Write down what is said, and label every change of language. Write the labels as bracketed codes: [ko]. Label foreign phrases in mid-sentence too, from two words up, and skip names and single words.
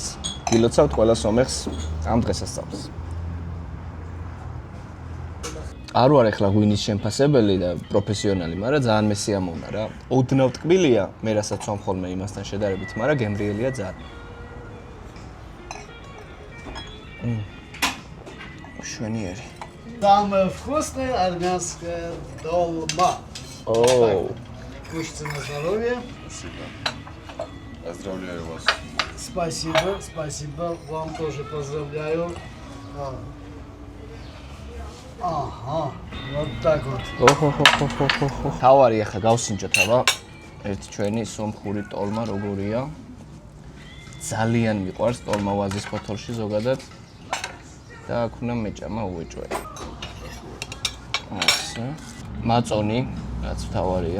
[ka] გილოცავთ ყველა სომეხს ამ დღესასწაულს. არ ვარ ახლა ღვინის შემფასებელი და პროფესიონალი, მაგრამ ძალიან მესიამოვნა რა. ოდნავ ტკბილია, მე რასაც ვამ ხოლმე იმასთან შედარებით, მაგრამ გემრიელია ძალიან. შვენიერი. [ru] Самое вкусное армянское долма. Оу. Кушайте на здоровье. Спасибо. Поздравляю вас. Спасибо, спасибо. Вам тоже поздравляю. Ага, вот так вот. ოჰოჰოჰოჰო. [ka] თავარი ახლა გავსინჯოთ აბა. ერთი ჩვენი სომხური ტოლმა როგორია. ძალიან მიყვარს ტოლმა ვაზის ფოთოლში ზოგადად. და აქ უნდა მეჭამა უეჭველი. ასე. მაწონი, რაც თავარია.